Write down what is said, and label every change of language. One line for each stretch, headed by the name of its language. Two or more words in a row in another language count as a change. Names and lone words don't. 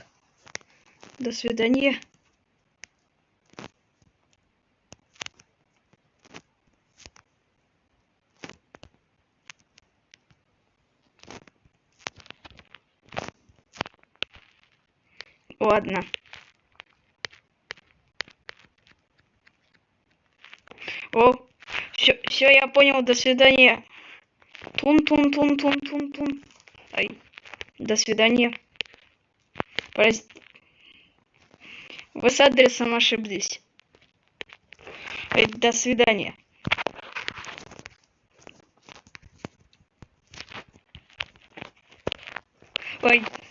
Russian: До свидания. Ладно. О, все, я понял, до свидания. Тун-тун-тун-тун-тун-тун. Ай, до свидания. Прости. Вы с адресом ошиблись. Ай, до свидания. Ой.